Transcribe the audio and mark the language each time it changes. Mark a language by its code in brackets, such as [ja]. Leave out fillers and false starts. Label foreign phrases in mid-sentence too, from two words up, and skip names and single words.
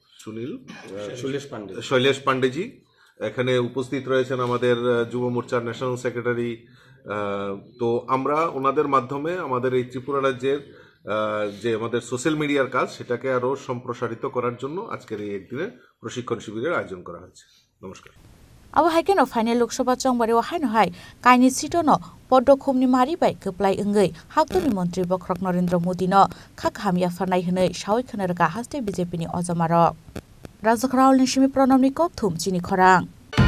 [bn] শৈলেশ পান্ডেজি এখানে উপস্থিত রয়েছেন আমাদের যুব মোর্চার [en] national secretary [bn] তো আমরা ওনাদের মাধ্যমে আমাদের এই ত্রিপুরা রাজ্যের যে আমাদের [en] social media [bn] কাজ সেটাকে আরো সম্প্রসারিত করার জন্য আজকের এই একদিনের প্রশিক্ষণ শিবিরের আয়োজন করা হয়েছে নমস্কার [trp] abo haikeno final loksaha chongbari o haino hai kaini sitono poddokhumni mari bai keplai engei haktoni mantri bokrang Narendra Modi no khakhamya fanai hnei sawi khanarka haste BJP ni ojamarok Rajakrao Nishimi Pranamni Kopthum Chini Khorang